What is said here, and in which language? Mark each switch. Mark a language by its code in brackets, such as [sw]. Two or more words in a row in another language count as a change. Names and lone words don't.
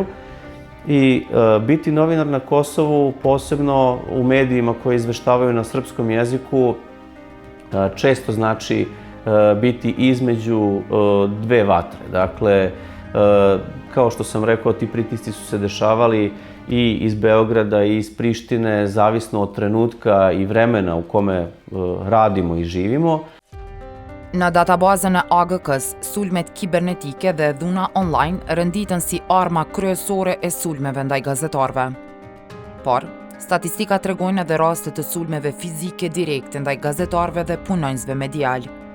[sr] I biti novinar na Kosovu, posebno u medijima koji izveštavaju na srpskom jeziku, često znači biti između dve vatre. Dakle, kao što sam rekao, ti pritisci su se dešavali i iz Beograda i iz Prištine, zavisno od trenutka i vremena u kome radimo i živimo. [sq] Në databazën e AGK-s, sulmet kibernetike dhe dhuna online rënditën si arma kryesore e sulmeve ndaj gazetarëve. Por, statistikat tregojnë edhe raste të sulmeve fizike direkte ndaj gazetarëve dhe punonjësve medial.